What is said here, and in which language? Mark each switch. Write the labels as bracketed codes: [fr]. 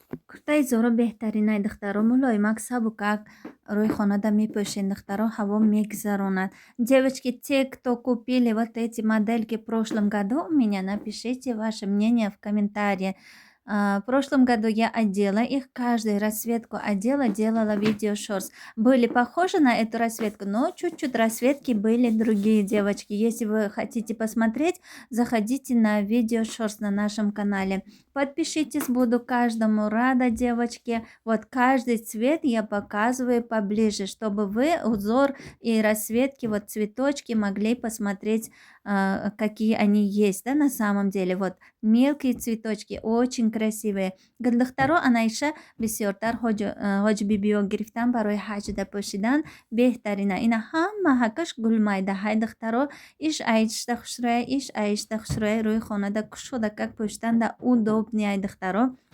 [tg] Куртаи зоро беҳтаринай духтаро, мулоимак сабукак рӯи хонада мепӯшен духтаро, ҳаво мегузаронад. [ru] Девочки, те, кто купили вот эти модельки в прошлом году у меня, напишите ваше мнение в комментарии. В прошлом году я одела их, каждую расцветку одела, делала видео шорс. Были похожи на эту расцветку, но чуть-чуть расцветки были другие, девочки. Если вы хотите посмотреть, заходите на видео шорс на нашем канале. Подпишитесь, буду каждому рада, девочки. Вот каждый цвет я показываю поближе, чтобы вы узор и расцветки, вот цветочки могли посмотреть, какие они есть, да, на самом деле. Вот мелкие цветочки, очень красивые. [tg] Гулдухтаро анайша бисёртар ҳоҷбибиё гирифтан барои ҳаҷда пӯшидан беҳтарина. Ина ҳама ҳакаш гулмайдаҳай духтаро, иш айшта хушроя, иш айшта хушроя рӯи хонада кушода как пӯштанда удобнияй духтаро.